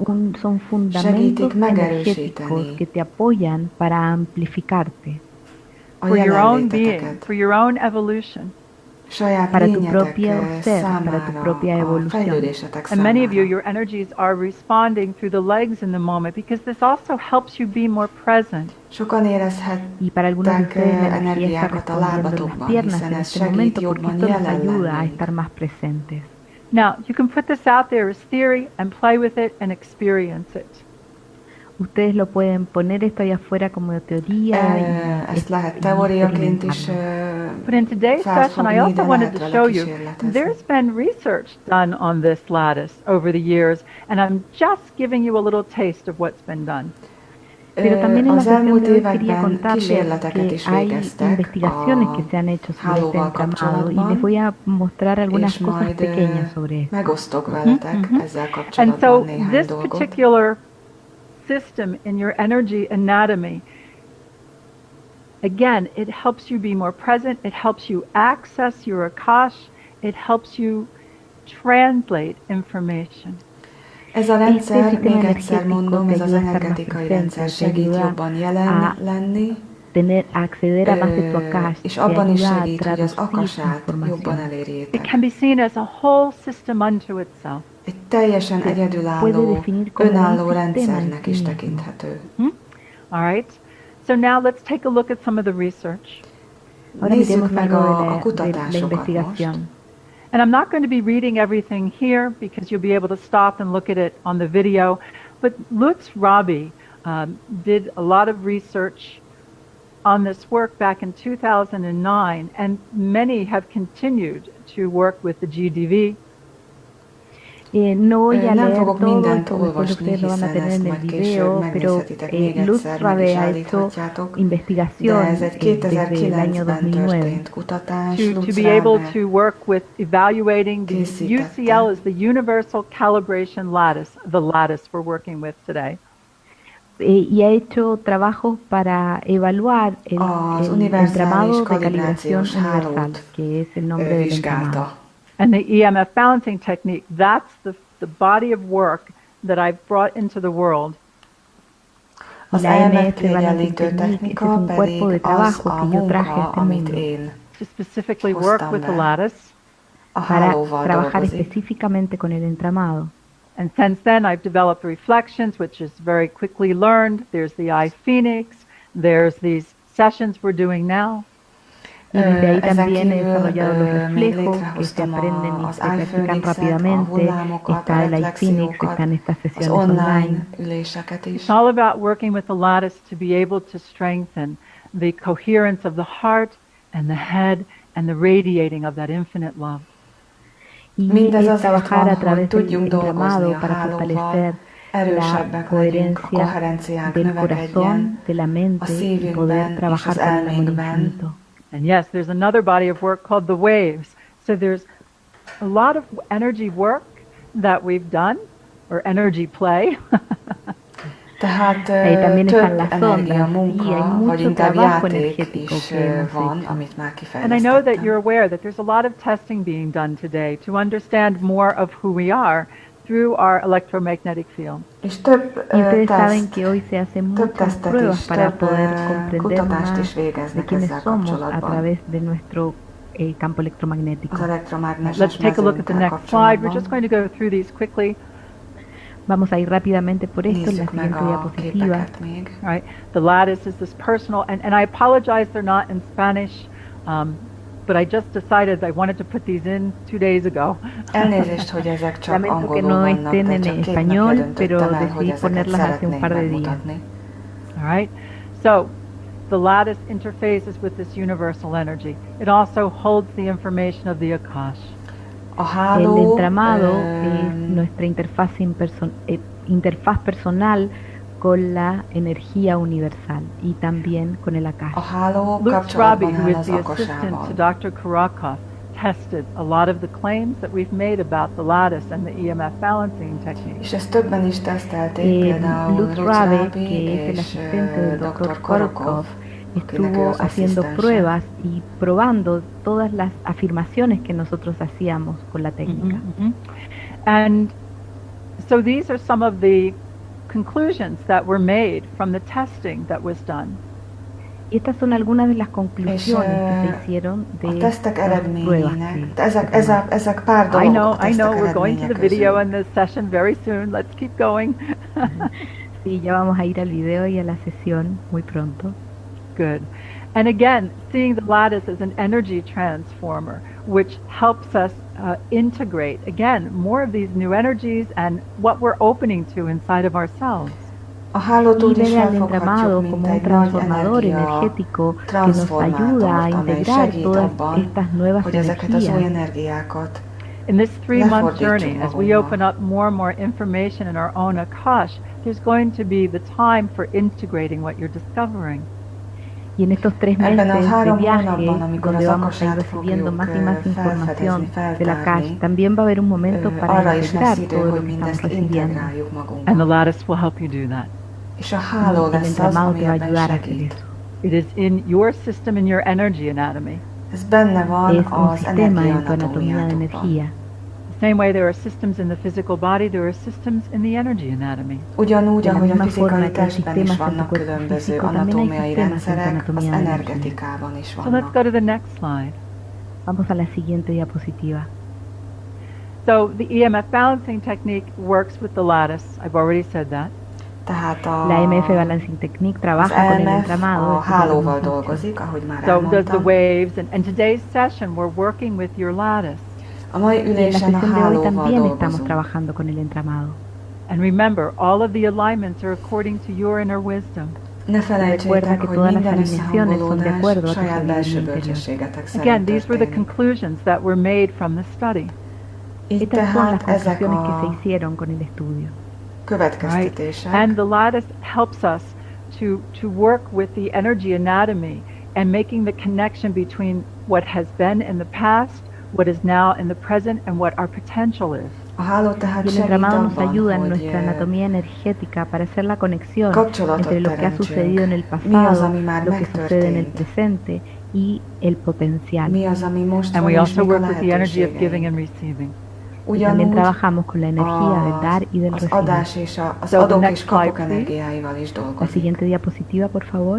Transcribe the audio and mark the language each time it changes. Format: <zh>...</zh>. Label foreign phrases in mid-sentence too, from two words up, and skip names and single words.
<es>son fundamentos</es> <hu>segítik</hu> <es>energéticos</es> <hu>megerősíteni</hu> <es>que te apoyan para amplificarte,</es> <hu>a</hu> <en>For your own being,</en> <hu>jelenléteteket,</hu> <en>for your own evolution.</en> <hu>saját</hu> <es>para tu</es> <hu>lényetek</hu> <es>propio ser, para tu</es> <hu>számára,</hu> <es>propia</es> <hu>a</hu> <es>evolución.</es> <hu>fejlődésetek</hu> <en>And many of you,</en> <hu>számára.</hu> <en>your energies are responding through the legs in the moment because this also helps you be more present.</en> <hu>Sokan</hu> <es>Y para algunos de</es> <hu>érezhettek</hu> <es>ustedes la energía está</es> <hu>energiákat a</hu> <es>respondiendo en las</es> <hu>lábatokban,</hu> <es>piernas</es> <hu>hiszen</hu> <es>en</es> <hu>ez</hu> <es>este</es> <hu>segít</hu> <es>momento porque</es> <hu>jobban</hu> <es>esto nos</es> <hu>jelen</hu> <es>ayuda a</es> <hu>lennünk.</hu> <es>estar más presentes.</es> <en>Now, you can put this out there as theory and play with it and experience it.</en> <es>Ustedes lo pueden poner esto ahí afuera como teoría</es> <hu>ezt lehet teóriaként is</hu> <en>But in today's session, I also wanted to show you there's been research done on this lattice over the years, and I'm just giving you a little taste of what's been done.</en> <es>Pero también en la sesión de hoy quería contarles que hay investigaciones que se han hecho sobre este entramado y les voy a mostrar algunas cosas pequeñas sobre esto.</es> <hu>Megosztok veletek ezzel</hu> <en>And</en> <hu>kapcsolatban</hu> <en>so</en> <hu>néhány</hu> <en>this</en> <hu>dolgot.</hu> <en>particular system in your energy anatomy, again, it helps you be more present, it helps you access your Akash, it helps you translate information.</en> <hu>Ez a rendszer, még egyszer mondom, ez az energetikai rendszer segít jobban jelen lenni,</hu> <es>acceder a más de tu Akash,</es> <hu>és</hu> <es>te</es> <hu>abban is</hu> <es>ayuda a</es> <hu>segít, hogy az</hu> <es>traducir</es> <hu>akasát jobban</hu> <es>información.</es> <en>It</en> <hu>elérjétek.</hu> <en>can be seen as a whole system unto itself.</en> <hu>Egy teljesen egyedülálló, önálló rendszernek is tekinthető.</hu> <en>All right. So now let's take a look at some of the research.</en> <es>Ahora</es> <hu>Nézzük</hu> <es>miremos</es> <hu>meg</hu> <es>algo</es> <hu>a</hu> <es>de la</es> <hu>kutatásokat most.</hu> <es>investigación.</es> <en>And I'm not going to be reading everything here because you'll be able to stop and look at it on the video. But Lutz Rabi did a lot of research on this work back in 2009, and many have continued to work with the GDV.</en> <es>No voy a</es> <hu>Nem</hu> <es>leer</es> <hu>fogok</hu> <es>todo,</es> <hu>mindent</hu> <es>esto después</es> <hu>olvasni,</hu> <es>ustedes lo van a</es> <hu>hiszen</hu> <es>tener</es> <hu>ezt</hu> <es>en el</es> <hu>majd később</hu> <es>video, pero</es> <hu>megnézhetitek még</hu> <es>Lutz</es> <hu>egyszer, meg</hu> <es>Rabe</es> <hu>is</hu> <es>ha hecho</es> <hu>állíthatjátok. De</hu> <es>investigación</es> <hu>ez egy</hu> <es>desde el año</es> <hu>2009-ben</hu> <es>2009</es> <hu>történt kutatás.</hu> <en>To</en> <hu>Lutz</hu> <en>be able</en> <hu>Rabe</hu> <en>to work with evaluating the</en> <hu>készítette.</hu> <en>UCL is the Universal Calibration Lattice, the lattice we're working with today.</en> <es>Y ha hecho trabajos para evaluar el entramado de calibración universal, que es el nombre del entramado.</es> <en>And the EMF balancing technique, that's the body of work that I've brought into the world.</en> <hu>Az</hu> <es>La</es> <hu>EMF</hu> <es>EMF</es> <hu>kiegyenlítő technika pedig az a munka, amit én</hu> <en>To specifically work with the lattice.</en> <hu>a</hu> <es>Para</es> <hu>hálóval</hu> <es>trabajar</es> <hu>dolgozik.</hu> <es>específicamente con el entramado.</es> <en>And since then, I've developed reflections, which is very quickly learned. There's the eye phoenix. There's these sessions we're doing now.</en> <es>Y desde ahí</es> <hu>Ezen</hu> <es>también he</es> <hu>kívül</hu> <es>desarrollado los</es> <hu>még</hu> <es>reflejos que se</es> <hu>létrehoztam</hu> <es>aprenden y</es> <hu>az</hu> <es>se practican</es> <hu>iPhoenix-et, a</hu> <es>rápidamente.</es> <hu>hullámokat, a</hu> <es>Está el iPhoenix,</es> <hu>reflexiókat,</hu> <es>están estas</es> <hu>az</hu> <es>sesiones</es> <hu>online</hu> <es>online.</es> <hu>üléseket is.</hu> <en>It's all about working with the lattice to be able to strengthen the coherence of the heart and the head and the radiating of that infinite love.</en> <es>Y</es> <hu>Mindez</hu> <es>es</es> <hu>azért</hu> <es>trabajar</es> <hu>van,</hu> <es>a</es> <hu>hogy</hu> <es>través del</es> <hu>tudjunk dolgozni</hu> <es>entramado</es> <hu>a</hu> <es>para</es> <hu>hálóval,</hu> <es>fortalecer la</es> <hu>erősebbek legyünk, a</hu> <es>coherencia</es> <hu>koherenciánk</hu> <es>del</es> <hu>növekedjen,</hu> <es>corazón, de la</es> <hu>a</hu> <es>mente y poder</es> <hu>szívünkben és</hu> <es>trabajar</es> <hu>az</hu> <es>con el amor</es> <hu>elménkben.</hu> <es>infinito.</es> <en>And yes, there's another body of work called the waves. So there's a lot of energy work that we've done, or energy play.</en> <hu>Tehát</hu> <es>también están</es> <hu>több</hu> <es>las</es> <hu>energia</hu> <es>ondas,</es> <hu>munka,</hu> <es>sí, hay</es> <hu>vagy</hu> <es>mucho</es> <hu>inkább</hu> <es>trabajo</es> <hu>játék</hu> <es>energético</es> <hu>is</hu> <es>que hemos</es> <hu>van,</hu> <es>hecho.</es> <hu>amit már</hu> <en>And I know that you're</en> <hu>kifejlesztettem.</hu> <en>aware that there's a lot of testing being done today to understand more of who we are through our electromagnetic field.</en> <hu>És több</hu> <es>Y ustedes saben</es> <hu>teszt,</hu> <es>que hoy se hacen</es> <hu>több</hu> <es>muchas</es> <hu>tesztet</hu> <es>pruebas</es> <hu>is,</hu> <es>para</es> <hu>több</hu> <es>poder comprender</es> <hu>kutatást</hu> <es>más</es> <hu>is</hu> <es>de</es> <hu>végeznek</hu> <es>quiénes</es> <hu>ezzel</hu> <es>somos a</es> <hu>kapcsolatban.</hu> <es>través de nuestro campo electromagnético.</es> <hu>Az elektromágneses</hu> <en>Let's take a look at the</en> <hu>mezőnkkel</hu> <en>next slide. We're just</en> <hu>kapcsolatban.</hu> <en>going to go through these quickly.</en> <es>Vamos a ir rápidamente por esto en la</es> <hu>Nézzük meg</hu> <es>siguiente</es> <hu>a</hu> <es>diapositiva.</es> <hu>képeket még.</hu> <en>All right, the lattice is this personal, and I apologize they're not in Spanish, but I just decided I wanted to put these in 2 days ago.</en> <hu>Elnézést, hogy ezek csak</hu> <es>Lamento que</es> <hu>angolul</hu> <es>no</es> <hu>vannak,</hu> <es>estén</es> <hu>de</hu> <es>en</es> <hu>csak 2</hu> <es>español,</es> <hu>napja</hu> <es>pero</es> <hu>döntöttem el, hogy</hu> <es>decidí</es> <hu>ezeket</hu> <es>ponerlas hace un</es> <hu>szeretném</hu> <es>par de días.</es> <hu>megmutatni.</hu> <en>All right, so the lattice interfaces with this universal energy. It also holds the information of the Akash.</en> <hu>A</hu> <es>El</es> <hu>háló</hu> <es>entramado es nuestra interfaz personal con la energía universal y también con el</es> <hu>a</hu> <es>Akasha.</es> <hu>háló</hu> <en>Lutz Rabi,</en> <hu>kapcsolatban</hu> <en>who</en> <hu>áll</hu> <en>is</en> <hu>az</hu> <en>the assistant</en> <hu>akasával.</hu> <en>to Dr. Karakov, tested a lot of the claims that we've made about the lattice and the EMF balancing technique.</en> <hu>És ezt többen is tesztelték, például Lutz</hu> <es>Lutz</es> <hu>Rabe,</hu> <es>Rabi que es el</es> <hu>és</hu> <es>asistente del</es> <hu>dr.</hu> <es>Dr.</es> <hu>Korokov,</hu> <es>Korokov,</es> <hu>akinek ő</hu> <es>estuvo</es> <hu>az</hu> <es>haciendo</es> <hu>asszisztense.</hu> <es>pruebas y probando todas las afirmaciones que nosotros hacíamos con la técnica.</es> <en>And so these are some of the conclusions that were made from the testing that was done.</en> <es>Y estas son algunas de las conclusiones que se hicieron</es> <hu>A</hu> <es>de</es> <hu>tesztek</hu> <es>estas pruebas.</es> <hu>eredményének,</hu> <es>que</es> <hu>ezek pár</hu> <en>I</en> <hu>dolog</hu> <en>know,</en> <hu>a tesztek</hu> <en>we're going to the video</en> <hu>eredménye</hu> <en>and the session very soon. Let's keep going.</en> <es>Sí, ya vamos a ir al video y a la sesión muy pronto.</es> <en>Good. And again, seeing the lattice as an energy transformer, which helps us integrate, again, more of these new energies and what we're opening to inside of ourselves.</en> <es>y ver al entramado como un transformador energético que nos ayuda a integrar todas estas nuevas energías.</es> <en>In this 3-month journey, as we open up more and more information in our own Akash, there's going to be the time for integrating what you're discovering.</en> <es>Y en estos 3 meses de viaje, donde vamos a ir recibiendo más y más información de la Akash, también va a haber un momento para integrar todo lo que estamos recibiendo.</es> <en>And the lattice will help you do that.</en> <es>Y el entramado te va a ayudar a hacer eso.</es> <en>It is in your system, in your energy anatomy.</en> <es>Es un sistema en tu anatomía de energía.</es> <en>The same way there are systems in the physical body, there are systems in the energy anatomy.</en> <hu>Ugyanúgy, ahogy a fizikai testben is vannak különböző anatómiai rendszerek, az energetikában is vannak.</hu> <en>So let's go to the next slide.</en> <es>Vamos a la siguiente diapositiva.</es> <en>So the EMF balancing technique works with the lattice. I've already said that.</en> <es>La</es> <en>EMF balancing technique</en> <es>trabaja con el entramado.</es> <hu>A hálóval dolgozik, ahogy már</hu> <en>So does the</en> <hu>elmondtam.</hu> <en>waves, and today's session we're working with your lattice.</en> <hu>A mai</hu> <es>Y en la</es> <hu>ülésen a</hu> <es>sesión de hoy</es> <hu>hálóval</hu> <es>también estamos</es> <hu>dolgozunk.</hu> <es>trabajando con el entramado.</es> <en>And remember, all of the alignments are according to your inner wisdom.</en> <hu>Ne</hu> <es>Recuerda</es> <hu>felejtsétek,</hu> <es>que</es> <hu>hogy</hu> <es>todas las</es> <hu>minden</hu> <es>alineaciones son de acuerdo a tu</es> <hu>saját</hu> <es>sabiduría</es> <hu>belső</hu> <es>interior.</es> <hu>bölcsességetek</hu> <en>Again,</en> <hu>szerint</hu> <en>these were the</en> <hu>történik.</hu> <en>conclusions that were made from the study.</en> <hu>Így</hu> <es>Estas son las</es> <hu>tehát ezek</hu> <es>conclusiones que se</es> <hu>a</hu> <es>hicieron con el estudio.</es> <hu>következtetések.</hu> <en>And the lattice helps us to work with the energy anatomy and making the connection between what has been in the past, what is now in the present, and what our potential is.</en> <hu>A háló tehát</hu> <es>Y el</es> <hu>segít</hu> <es>entramado nos</es> <hu>abban,</hu> <es>ayuda en</es> <hu>hogy</hu> <es>nuestra anatomía energética para hacer la conexión</es> <hu>kapcsolatot</hu> <es>entre lo que ha</es> <hu>teremtsünk.</hu> <es>sucedido en el</es> <hu>Mi az,</hu> <es>pasado,</es> <hu>ami már</hu> <es>lo que sucede en el</es> <hu>megtörtént?</hu> <es>presente y el potencial.</es> <hu>Mi az, ami most</hu> <en>And</en> <hu>van,</hu> <en>we</en> <hu>és</hu> <en>also</en> <hu>mik a</hu> <en>work with the energy of giving</en> <hu>lehetőségeink.</hu> <en>and receiving.</en> <es>Y también</es> <hu>Ugyanúgy</hu> <es>trabajamos con la energía del dar y del</es> <hu>az</hu> <es>recibir.</es> <hu>adás és az</hu> <en>So the</en> <hu>adók</hu> <en>next</en> <hu>és kapok</hu> <en>slide, please.</en> <hu>energiáival is</hu> <es>La</es> <hu>dolgozik.</hu> <es>siguiente diapositiva, por favor.</es>